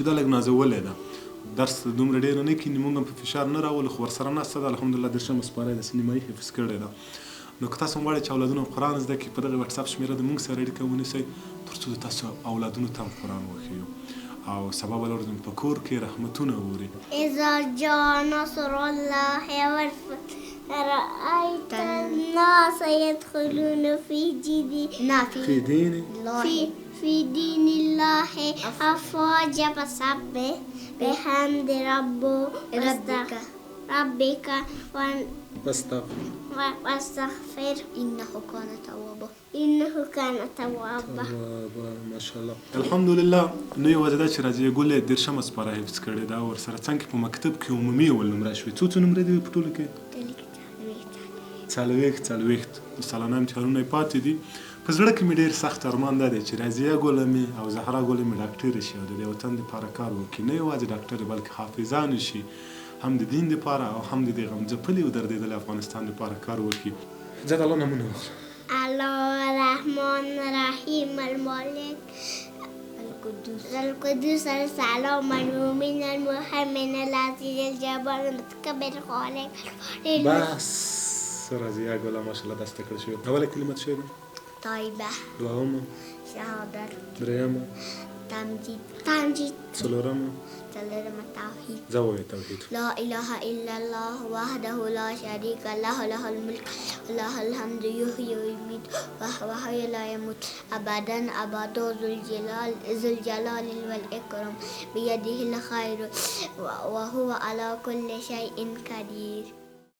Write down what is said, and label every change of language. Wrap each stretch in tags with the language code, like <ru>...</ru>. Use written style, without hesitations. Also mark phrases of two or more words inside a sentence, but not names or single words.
<ps>دا لږ نازولی ده، درس دومره ډېر نه کیني، موږ هم په فشار نه راولو، خو ورسره ناسته ده. الحمدلله دېرشمه سپاره یې د سینمایي حفظ کړې ده. نو که تاسو هم غواړئ چې اولادونه قرآن زده کړي، په دغه وټساپ شمېره د موږ سره اړیکه ونیسئ تر څو د تاسو اولادونو ته هم قرآن وښیو او سبا به لرزم په کور کې رحمتونه اوري.</ps> <ar>اذا جاء نصر الله والفتح رأيت الناس يدخلون في دين الله أفواجا فسبح بحمد ربك واستغفر إنه كان توابا. ماشاءالله. الحمدلله.</ar> <ps>نو یوازې دا چې راځي ګلې دېرشمه سپاره حفظ کړې ده، ورسره څنګ په مکتب کې عمومي اول نمره شوې. څو نمرې دي په ټولو کې؟ 40 سالانه امتحانونه یې پاتې دي. په زړه کې مې ډېر سخت ارمان دا دی چې راضیه ګله مې او زهرا ګله مې ډاکټرې شي او د دې وطن دپاره کار وکړي. نه یوازې ډاکټرې بلکې حافظانې شي، هم د دین دپاره او هم د دې غمځپلي او دردېدلي افغانستان دپاره کار وکړي. زه د الله نومونه واخله.</ps> <ar>الله الرحمن الرحیم المالک القدوس السلام المؤمن المهيمن العزيز الجبار المتكبر الخالق.</ar> <ps>بس راضیه ګله ماشاءالله دا زده کړل شوې. اوله کلمه څه شی ده؟ طیبه. دوهمه؟ شهادت. درېیمه؟ تمجید. څلورمه؟ توحید. زه ووایه توحید.</ps> <ar>لا اله الا الله وحده لا شريك له له الملك وله الحمد يحيي ويميت وهو حي لا يموت ابدا ذو الجلال والاكرام بيده الخير وهو على كل شيء قدير.</ar>